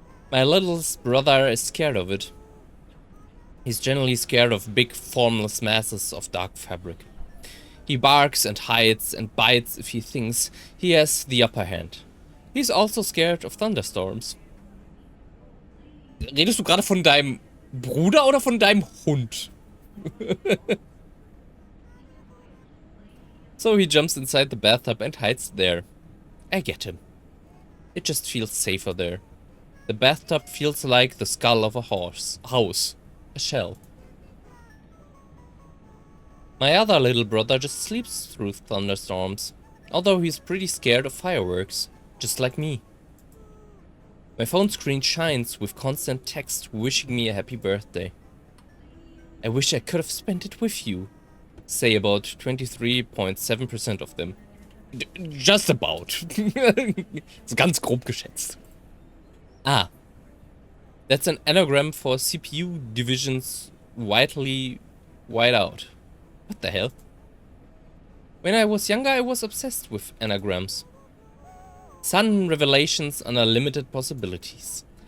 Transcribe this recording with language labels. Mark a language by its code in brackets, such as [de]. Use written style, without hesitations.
[en] My littlest brother is scared of it. He's generally scared of big formless masses of dark fabric. He barks and hides and bites if he thinks he has the upper hand. He's also scared of thunderstorms. [de] Redest du gerade von deinem Bruder oder von deinem Hund? [en] So he jumps inside the bathtub and hides there. I get him. It just feels safer there. The bathtub feels like the skull of a house. A shell. My other little brother just sleeps through thunderstorms, although he's pretty scared of fireworks, just like me. My phone screen shines with constant text wishing me a happy birthday. I wish I could have spent it with you. Say about 23.7% of them. Just about. [de] Ist ganz grob geschätzt. Ah. [en] That's an anagram for CPU divisions widely wide out. What the hell? When I was younger, I was obsessed with anagrams. Sudden revelations under limited possibilities.